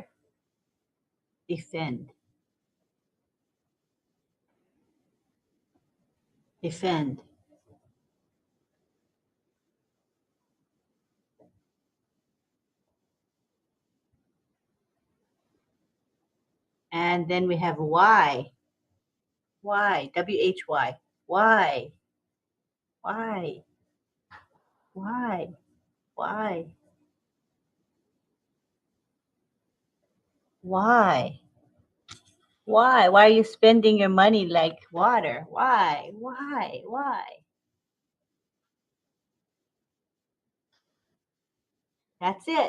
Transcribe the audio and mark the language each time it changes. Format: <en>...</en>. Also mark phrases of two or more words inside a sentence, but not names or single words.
<en>Defend. Defend. And then we have Y. Y. W-H-Y. Y. Y. Y. Y. Why? Why? Why are you spending your money like water? Why? Why? Why? That's it.</en>